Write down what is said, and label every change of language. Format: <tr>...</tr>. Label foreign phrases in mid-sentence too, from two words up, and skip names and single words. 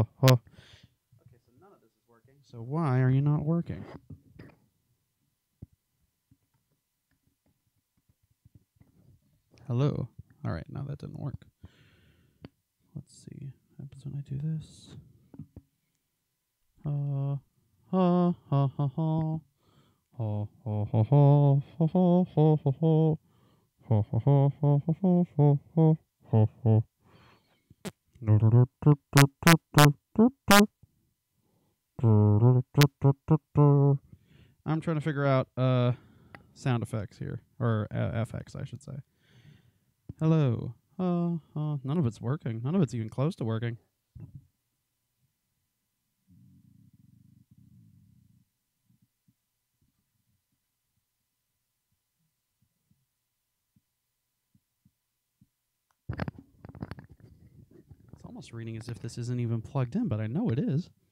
<en>Okay, so none of this is working. So why are you not working? Hello. All right, now that didn't work. Let's see. What happens when I do this? Ha, ha, ha, ha, ha. Ho ho ho ho ho ho ho ho ho ho ho ho ho ho ho ho ho. I'm trying to figure out sound effects here, or FX, I should say. Hello. None of it's working. None of it's even close to working. Almost reading as if this isn't even plugged in, but I know it is.</en>